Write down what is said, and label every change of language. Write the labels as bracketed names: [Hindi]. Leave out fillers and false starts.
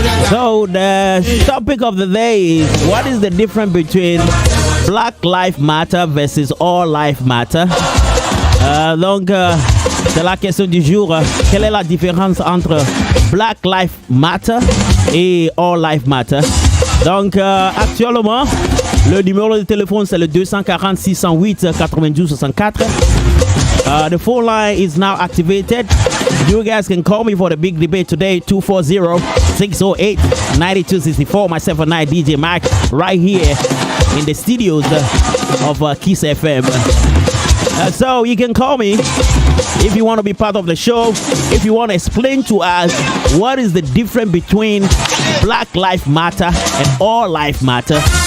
[English] So the topic of the day is, what is the difference between Black Lives Matter versus All Lives Matter? [French] Donc, c'est la question du jour. Quelle est la différence entre Black Lives Matter et All Lives Matter? Donc, actuellement, le numéro de téléphone, c'est le 240 608 92 64. [English] The phone line is now activated. You guys can call me for the big debate today, 240-608-9264. Myself and I, DJ Mac, right here in the studios of Kiss FM. So you can call me if you want to be part of the show, if you want to explain to us what is the difference between Black Lives Matter and All Lives Matter.